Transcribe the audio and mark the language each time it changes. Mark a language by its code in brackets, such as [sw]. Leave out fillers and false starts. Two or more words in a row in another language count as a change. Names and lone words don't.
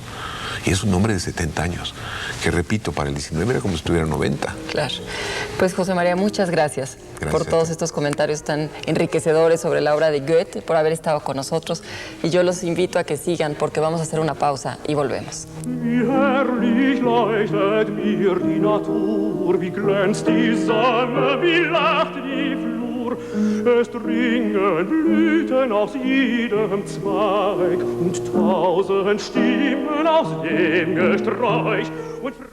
[es] Y es un hombre de 70 años, que repito, para el 19 era como si tuviera 90. Claro. Pues José María, muchas gracias por todos estos comentarios tan enriquecedores sobre la obra de Goethe, por haber estado con nosotros. Y yo los invito a que sigan, porque vamos a hacer una pausa y volvemos. [de] Wie herrlich leuchtet mir die Natur, wie glänzt die Sonne, wie lacht die Flur. Es dringen Blüten aus jedem Zweig und 1000 Stimmen aus dem Gesträuch und